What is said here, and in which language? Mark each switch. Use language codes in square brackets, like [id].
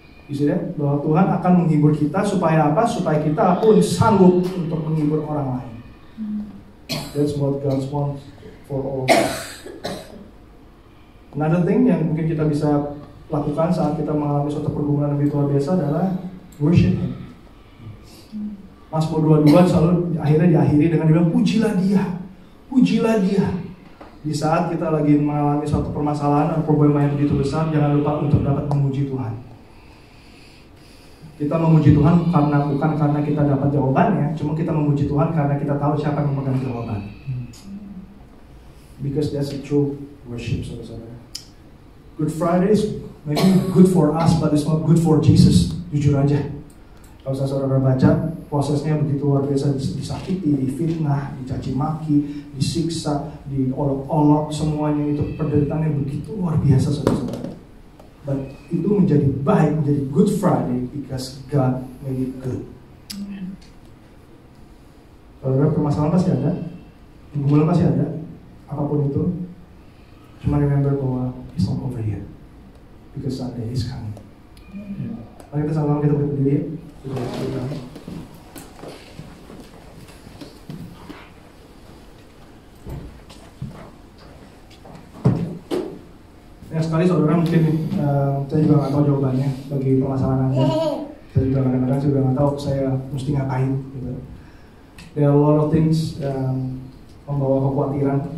[id] Bisa bahwa Tuhan akan menghibur kita supaya apa? Supaya kita pun sanggup untuk menghibur orang lain. [en] That's what God wants for all of us. Another thing [id] yang mungkin kita bisa lakukan saat kita mengalami suatu pergumulan lebih luar biasa adalah [en] worship Him. [id] Mazmur 22 selalu akhirnya diakhiri dengan dibilang pujilah Dia, pujilah Dia. Di saat kita lagi mengalami suatu permasalahan atau problema yang begitu besar, jangan lupa untuk dapat memuji Tuhan. Kita memuji Tuhan bukan karena kita dapat jawabannya, cuma kita memuji Tuhan karena kita tahu siapa yang memegang jawaban. [en] Because that's the true worship, [id] saudara-saudara. [en] Good Friday is maybe good for us, but it's not good for Jesus. [id] Jujur aja. Kalau saudara baca, prosesnya begitu luar biasa, disakiti, difitnah, dicaci maki, disiksa, diolok-olok, semuanya itu penderitaannya begitu luar biasa, saudara-saudara. [en] But [id] itu menjadi baik, menjadi [en] Good Friday because God made it good. [id] Saudara, permasalahan pasti ada, pergumulan pasti ada, apapun itu. Cuma [en] remember [id] bahwa [en] it's not over here because Sunday is coming. [id] Mari kita sama-sama kita berdiri. Ya sekali saudara mungkin saya juga nggak tahu jawabannya bagi permasalahan Anda. Saya juga kadang-kadang juga nggak tahu saya mesti ngapain. Gitu. [en] There are a lot of things [id] membawa kekhawatiran.